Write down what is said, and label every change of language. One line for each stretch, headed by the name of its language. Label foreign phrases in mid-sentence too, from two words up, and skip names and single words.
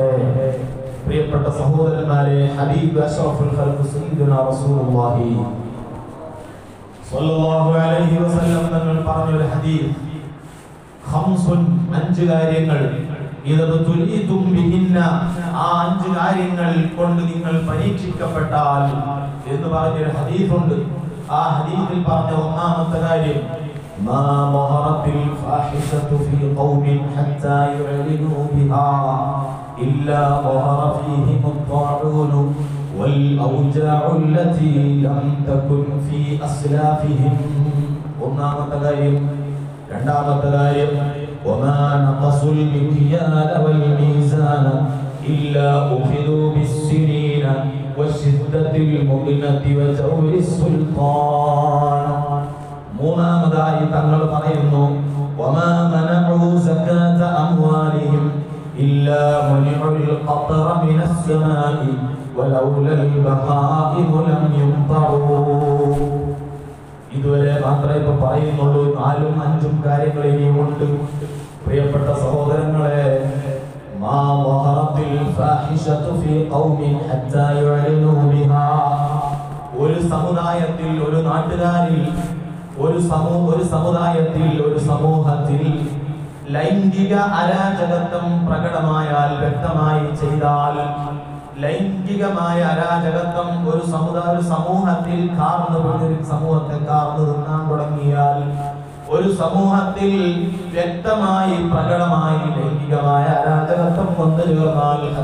Malayalam: പ്രിയപ്പെട്ട സഹോദരന്മാരെ,
Arabic: حبيب أشرف الخلق سيدنا رسول الله صلى الله عليه وسلم
Malayalam: തങ്ങൾ പറഞ്ഞ ഒരു ഹദീസ്, ഖംസുൻ, 5 കാര്യങ്ങൾ,
Arabic: إذا ابتليتم بهن,
Malayalam: ആ 5 കാര്യങ്ങൾ കൊണ്ട് നിങ്ങൾ പരീക്ഷിക്കപ്പെട്ടാൽ എന്ന് പറഞ്ഞൊരു ഹദീസ് ഉണ്ട്. ആ ഹദീസിൽ പറഞ്ഞ ഒന്നാമത്തെ കാര്യം,
Arabic: ما ظهرت الفاحشة في قوم حتى يعلنوا بها إلا ظهر فيهم الطاعون والأوجاع التي لم تكن في أسلافهم.
Malayalam: ഒന്നാമത്തെ കാര്യം. രണ്ടാമത്തെ കാര്യം,
Arabic: وما نقصوا المكيال والميزان إلا أخذوا بالسنين وشدة المؤنة وجور السلطان.
Malayalam: മൂന്നാമതായി തങ്ങൾ പറയുന്നു,
Arabic: وما منعوا زكاة أموالهم إلا منعوا القطر من السماء ولولا البهائم لم يمطروا.
Malayalam: ഇതുവരെ മാത്രമേ ഇപ്പൊ പറയുന്നുള്ളൂ. 4ഉം 5ഉം കാര്യങ്ങൾ ഇനിയുമുണ്ട്. പ്രിയപ്പെട്ട സഹോദരങ്ങളെ,
Arabic: ما ظهرت الفاحشة في قوم حتى يعلنوا
Malayalam: ബിഹാ, ഒരു സമുദായത്തിൽ, ഒരു നാട്ടുകാരിൽ, ഒരു സമുദായത്തിൽ, ഒരു സമൂഹത്തിൽ ലൈംഗിക അരാജകത്വം പ്രകടമായാൽ, വ്യക്തമായി ചെയ്താൽ, ലൈംഗികമായ അരാജകത്വം ഒരു സമൂഹത്തിൽ സമൂഹത്തെ കാർന്നു തിന്നാൻ തുടങ്ങിയാൽ, ഒരു സമൂഹത്തിൽ വ്യക്തമായി പ്രകടമായി ലൈംഗികമായ അരാജകത്വം വന്നു ചേർന്നാൽ,